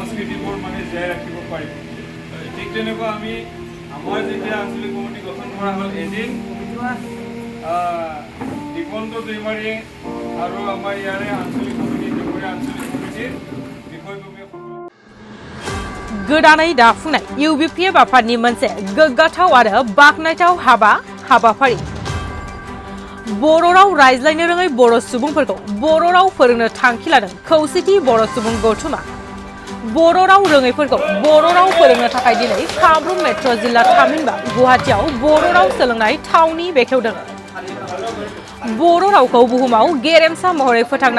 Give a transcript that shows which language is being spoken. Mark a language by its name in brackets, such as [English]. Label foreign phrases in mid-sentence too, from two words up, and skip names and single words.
[Assamese] নীতিবোৰ মানে জীয়াই ৰাখিব পাৰিম ঠিক তেনেকুৱা আমি আমাৰ যেতিয়া আঞ্চলিক কমিটি গঠন কৰা হ'ল এদিন দিগন্ত দৈমাৰীয়ে আৰু আমাৰ ইয়াৰে আঞ্চলিক কমিটি ডিমৰীয়া আঞ্চলিক কমিটিৰ বিষয়ববীয়া [Bodo] गोदानै दाफुंनाय UBPF आफादनि मोनसे गोग्गाथाव आरो बाखनायथाव हाबाफारि बर' राव रायज्लायनो रोङै बर' सुबुंफोरखौ बर' राव फोरोंनो थांखि लादों खौसेथि बर' सुबुं गौथुमा बर' राव रोङैफोरखौ बर' राव फोरोंनो थाखाय दिनै कामरुप मेट्र' जिल्ला थामहिनबा गुवाहाटीआव बर' राव सोलोंनाय थावनि बेखेवदों बर' रावखौ बुहुमाव गेरेमसा महरै फोथांना